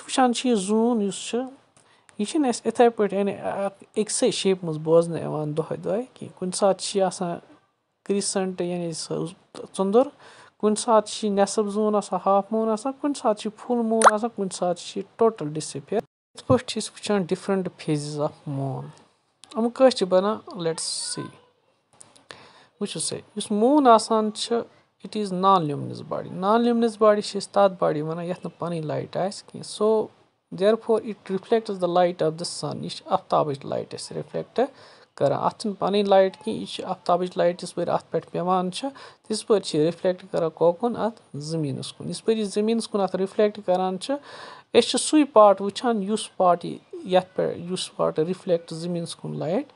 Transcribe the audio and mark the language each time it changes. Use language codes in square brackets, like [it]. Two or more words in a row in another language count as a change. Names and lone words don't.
[ks] وٕچھان چھِ یہِ زوٗن یُس چھُ یہِ چھِنہٕ اَسہِ یِتھے پٲٹھۍ یعنی أکسٕے شیپہِ منٛز بوزنہٕ یِوان دۄہے دۄہے کینٛہہ کُنہِ ساتہٕ چھِ یہِ آسان کرٛیٖسنٹ یعنی ژٔنٛدُر کُنہِ ساتہٕ چھِ یہِ نٮ۪صٕف زوٗن آسان [en] half moon [ks] آسان کُنہِ ساتہٕ چھِ یہِ [en] full moon [ks] آسان کُنہِ ساتہٕ چھِ یہِ [en] total disappear [ks] یِتھ پٲٹھۍ چھِ أسۍ وٕچھان [en] different phases of moon [ks] یِم کٲنٛسہِ چھِ بنان [en] let's see [ks] وٕچھو سا یُس موٗن آسان چھُ [en] it is non luminous body non luminous body [ks] چھِ أسۍ تتھ باڈی ونان یتھ نہٕ پنٕنۍ لایٹ آسہِ کینٛہہ [en] so therefore it reflects the light of the sun [ks] یہِ چھِ آفتابٕچ لایٹ أسۍ رِفلیکٹ کران اتھ چھنہٕ پنٕنۍ لایٹ کینٛہہ یہِ چھِ آفتابٕچ لایٹ یِژ پھِر اتھ پٮ۪ٹھ پیٚوان چھِ تِژ پھِر چھِ یہِ رِفلیکٹ کران کوکُن اتھ زٔمیٖنس کُن یِژ پھِر یہِ زٔمیٖنس کُن اتھ رِفلیکٹ کران چھِ أسۍ چھِ سُے پاٹ وٕچھان یُس پاٹ یتھ پٮ۪ٹھ یُس پاٹ رِفلیکٹ زٔمیٖنس کُن لایٹ